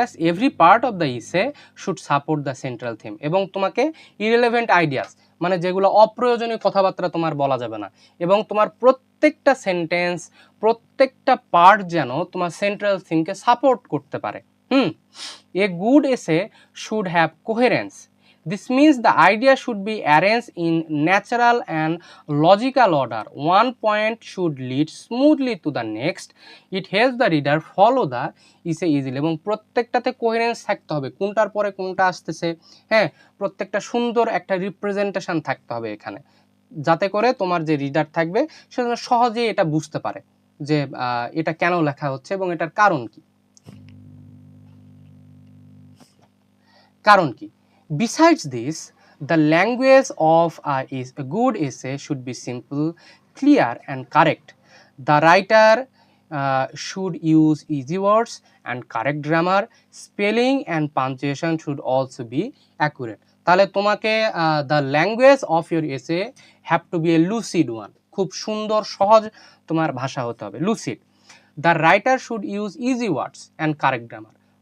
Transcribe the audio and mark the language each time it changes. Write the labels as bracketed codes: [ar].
[en] Every part of the essay should support the central theme. [bn] এবং তোমাকে [en] irrelevant ideas [bn] মানে যেগুলো অপ্রয়োজনীয় কথাবার্তা তোমার বলা যাবে না, এবং তোমার প্রত্যেকটা সেন্টেন্স, প্রত্যেকটা পার্ট যেন তোমার সেন্ট্রাল থিমকে সাপোর্ট করতে পারে। [en] A good essay should have coherence. This means the idea should be arranged in natural and logical order. One point should lead smoothly to the next. It helps the reader follow the essay easily. [bn] এবং প্রত্যেকটাতে coherence থাকতে হবে, কোনটার পরে কোনটা আসতেছে, হ্যাঁ, প্রত্যেকটা সুন্দর একটা রিপ্রেজেন্টেশন থাকতে হবে এখানে, যাতে করে তোমার যে রিডার থাকবে সে যেন সহজেই এটা বুঝতে পারে যে এটা কেন লেখা হচ্ছে এবং এটার কারণ কি। [en] Besides this, the language of a good essay should be simple, clear and correct. The writer should use easy words and correct grammar. Spelling and punctuation should also be accurate. [bn] তাহলে তোমাকে [en] the language of your essay have to be a lucid one. [bn] খুব সুন্দর সহজ তোমার ভাষা হতে হবে, lucid. [en] The writer should use easy words and correct grammar.